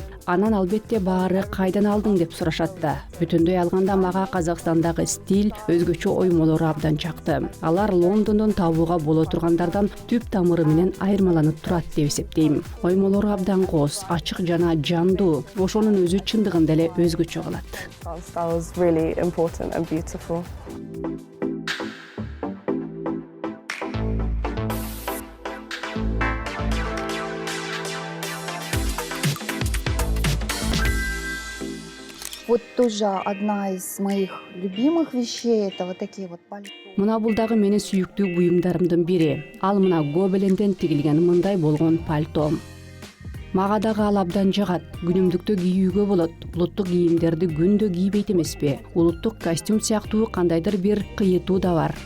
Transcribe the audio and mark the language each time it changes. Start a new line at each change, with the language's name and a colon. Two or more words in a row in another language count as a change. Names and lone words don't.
Kyrgyz: Анан албетте баары кайдан алдың деп сурашат да. Бүтүндөй алганда мага Казакстандагы стиль, өзгөчө оймолору абдан жакты. Алар Лондондон табууга боло тургандардан түп тамыры менен айырмаланып турат деп эсептейм. Оймолору абдан кооз, ачык жана жандуу. Ошонун өзү чындыгында эле өзгөчө кылат.
English: Style was really important and beautiful.
Russian: Вот тоже одна из моих любимых вещей, это вот такие вот пальто.
Kyrgyz: Мына бул дагы менин сүйүктүү буюмдарымдын бири. Ал мына гобеленден тигилген мындай болгон пальто. Мага дагы ал абдан жагат. Күнүмдүктө кийүүгө болот. Улуттук кийимдерди күндө кийбейт эмеспи? Улуттук костюм сыяктуу кандайдыр бир кыйытуу да бар.